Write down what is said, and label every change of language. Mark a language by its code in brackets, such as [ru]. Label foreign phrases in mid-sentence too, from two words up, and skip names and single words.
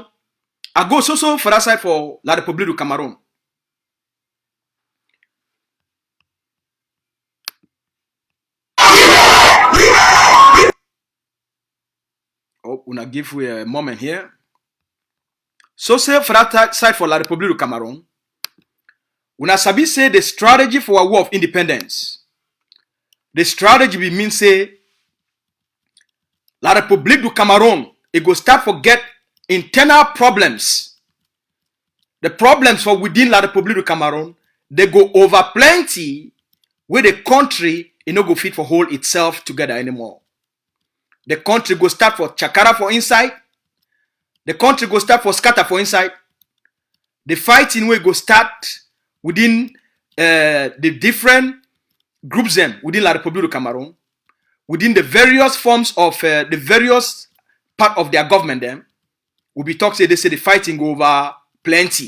[pcm] I go so for that side for La République du Cameroun. Oh, una give we a moment here. So say for that side for La République du Cameroun. Una sabi say the strategy for a war of independence. The strategy will mean say La République du Cameroun, it go start for get internal problems. The problems for within La République du Cameroun, they go over plenty where the country it no go fit for hold itself together anymore. The country go start for chakara for inside. The country go start for scatter for inside. The fighting will go start within the different groups them within La République du Cameroun. Within the various forms of the various part of their government them, we'll be talking say they say the fighting go over plenty.